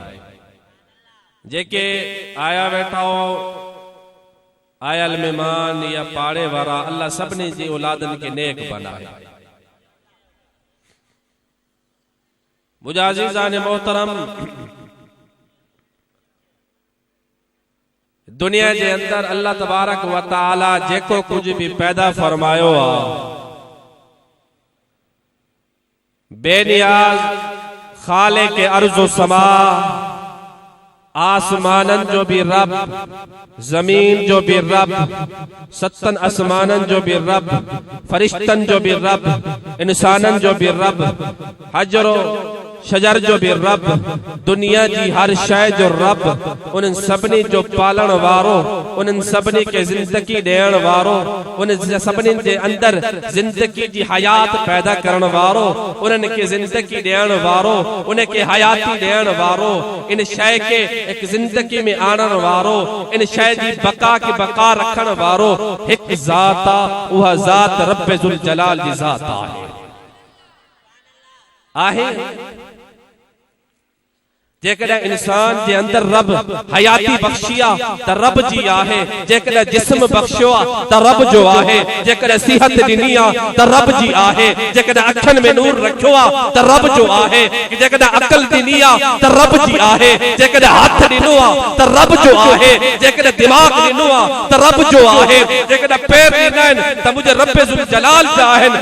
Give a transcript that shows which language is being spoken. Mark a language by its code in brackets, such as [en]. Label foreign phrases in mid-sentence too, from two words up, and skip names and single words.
[sd] जेके आया बैठा हो आयल मेहमान या पाड़े वारा अल्लाह सबने जी औलादन के नेक बनाए। मुजाजिजान मोहतरम दुनिया के अंदर अल्लाह [ar] تبارك وتعالى [sd] जेको कुछ भी पैदा फरमायो आ बेनियाज खालिक के अर्ज़ो समा आसमानन जो भी रब जमीन जो भी रब सत्तन आसमानन जो भी रब फरिश्तन जो भी रब इंसानन जो भी रब हजरो शजर जो भी रब दुनिया जी हर शय जो रब उन सबनी जो पालन वारो उन सबनी के जिंदगी देण वारो उन सबनी के अंदर जिंदगी जी हयात पैदा करण वारो उन के जिंदगी देण वारो उन के हयाती देण वारो इन शय के एक जिंदगी में आणण वारो इन शय जी बका के बका रखण वारो एक जात उहा जात रब जुल जलाल जी जात आहे। जेकॾहिं इंसान जे अंदर रब हयाती बख्शिया त रब जी आहे, जेकॾहिं जिस्म बख्शियो त रब जो आहे, जेकॾहिं सिहत ॾिनी त रब जी आहे, जेकॾहिं अखियुनि में नूर रखियो त रब जो आहे, जेकॾहिं अकल ॾिनी त रब जी आहे, जेकॾहिं हथ ॾिनो त रब जो आहे, जेकॾहिं दिमाग़ ॾिनो त रब जो आहे, जेकॾहिं पैर ॾिना आहिनि त मुंहिंजे रब ज़ुल जलाल जा आहिनि।